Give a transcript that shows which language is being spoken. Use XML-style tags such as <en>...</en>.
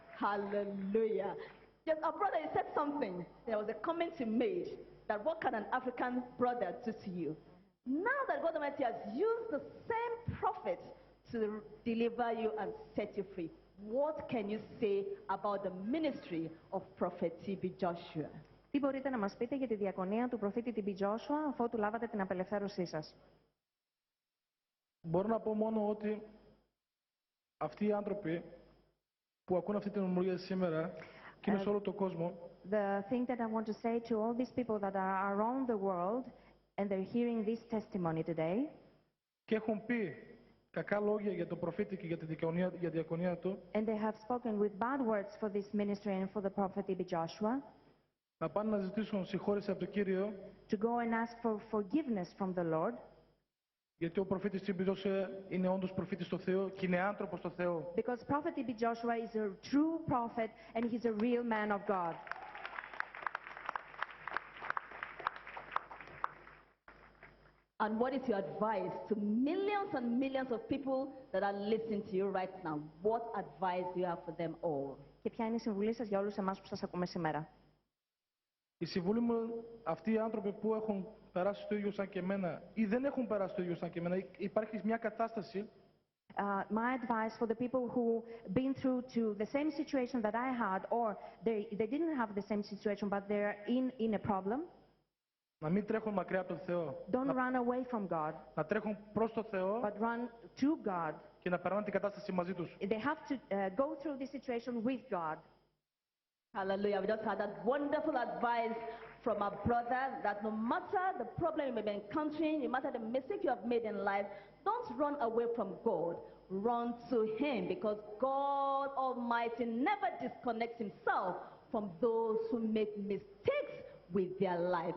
<en>Hallelujah. Yes, our brother, he said something. There was a comment he made that what can an African brother do to you? Now that God Almighty has used the same prophet to deliver you and set you free, what can you say about the ministry of Prophet T.B. Joshua?</en> <el>Τι μπορείτε να μας πείτε για τη διακονία του προφήτη T.B. Joshua αφότου λάβατε την απελευθέρωσή σας? Μπορώ να πω μόνο ότι αυτοί οι άνθρωποι που ακούν αυτή την ομιλία σήμερα και είναι σε όλο τον κόσμο,</el> <en>The thing that I want to say to all these people that are around the world and they're hearing this testimony today,</en> <el>και έχουν πει κακά λόγια για τον προφήτη και για τη διακονία του,</el> <en>and they have spoken with bad words for this ministry and for the prophet T.B. Joshua,</en> <el>να πάνε να ζητήσουν συγχώρεση από τον Κύριο,</el> <en>to go and ask for forgiveness from the Lord,</en> <el>γιατί ο προφήτης T.B. Joshua είναι όντως προφήτης στο Θεό και είναι άνθρωπος στο Θεό.</el> <en>because prophet T.B. Joshua is a true prophet and he's a real man of God. And what is your advice to millions and millions of people that are listening to you right now? What advice do you have for them all?</en> <el>και ποια είναι η συμβουλή σας για όλους εμάς που σας ακούμε σήμερα. Η συμβουλή μου, αυτοί οι άνθρωποι που έχουν περάσει το ίδιο σαν και εμένα ή δεν έχουν περάσει το ίδιο σαν και εμένα, υπάρχει μια κατάσταση.</el> <en>My advice for the people who been through to the same situation that I had, or they didn't have the same situation, but they're in a problem.</en> <el>Να μην τρέχουν μακριά από τον Θεό.</el> <en>Don't run away from God.</en> <el>Να τρέχουν προς τον Θεό.</el> <en>But run to God.</en> <el>Και να περνάνε την κατάσταση μαζί τους.</el> <en>They have to go through this situation with God. Hallelujah. We just had that wonderful advice from our brother that no matter the problem you may be encountering, no matter the mistake you have made in life, don't run away from God. Run to Him, because God Almighty never disconnects Himself from those who make mistakes with their life.</en>